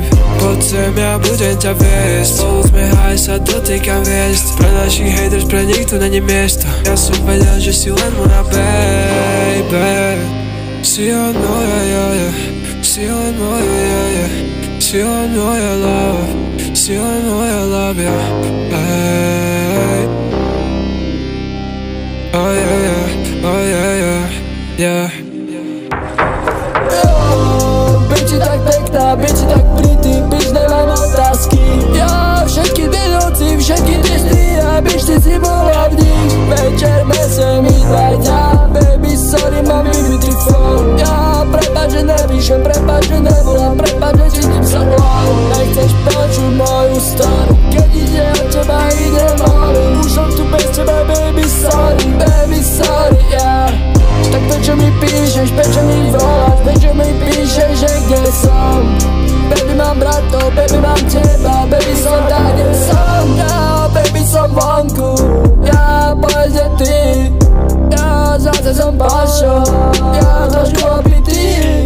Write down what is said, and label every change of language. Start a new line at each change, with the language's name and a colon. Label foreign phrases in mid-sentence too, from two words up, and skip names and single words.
Slovak: Poď sem, ja budem ťa viesť. Spolu sme haj, sa dotýkam hviezd. Pre našich haters, pre nich tu není miesto. Ja som vedel, že si len moja baby. Si len moja, yeah. Si len moja, yeah. Si len moja love. Si len moja love, yeah. Hey. Oh yeah, yeah. Oh yeah, yeah. Yeah. Bitch tak pekná, bitch tak pretty, bitch nemám otázky. Ja všetky tie noci, všetky tie sny, a bitch ty si bola v nich. Večer mesem i dvaja,
English: baby sorry
Slovak: mám vybitý phone. Ja prepáč, že nepíšem, prepáč, že nevolám, prepáč, že cítim sa hlavou. Nechceš počuť moju story, keď ide od teba idem hore. Už som tu bez teba,
English: baby sorry, yeah.
Slovak: Tak prečo mi píšeš, prečo mi voláš, prečo mi píšeš, že kde som? Baby mám bratov, baby mám teba, baby som tak, kde som. Ja, baby som vonku, ja, povedz, že ty. Ja, zase som pašo, ja, trošku opitý.